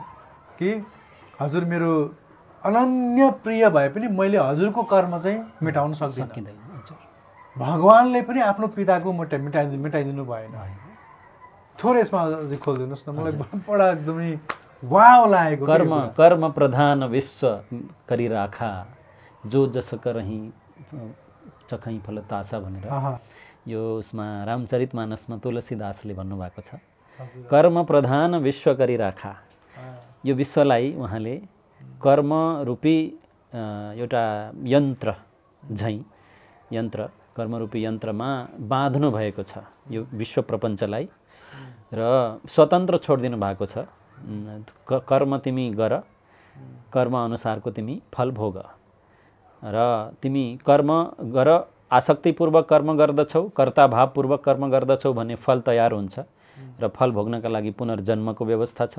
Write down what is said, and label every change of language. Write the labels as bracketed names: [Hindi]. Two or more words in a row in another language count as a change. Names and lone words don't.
[Nepali] कि हजुर मेरो अनन्य प्रिय भए पनि मैले हजुरको कर्म चाहिँ मेटाउन सक्दिनँ। हजुर भगवान्ले पनि आफ्नो पिताको मेटाइदिनु भएन। थोरै यसमा अझै खोलिदिनुहोस् न, मलाई बडा एकदमै वाव लागेको। [Awadhi] कर्म प्रधान विश्व करी राखा जो जस करही चखै फल तासा [Nepali] भनेर यो उसमा रामचरितमानसमा तुलसीदासले भन्नुभएको छ। [Awadhi] कर्म प्रधान विश्व करी राखा, [Nepali] यो विश्वलाई उहाँले कर्म रूपी एउटा यन्त्र झैँ, यन्त्र कर्मरूपी यन्त्रमा बाँध्नु भएको छ यो विश्व प्रपञ्चलाई र स्वतन्त्र छोडिदिनु भएको छ। कर्म तिमी गर, कर्म अनुसारको तिमी फल भोग र तिमी कर्म गर, आसक्तिपूर्वक कर्म गर्दछौ, कर्ताभावपूर्वक कर्म गर्दछौ भने फल तयार हुन्छ र फल भोग्नका लागि पुनर्जन्मको व्यवस्था छ।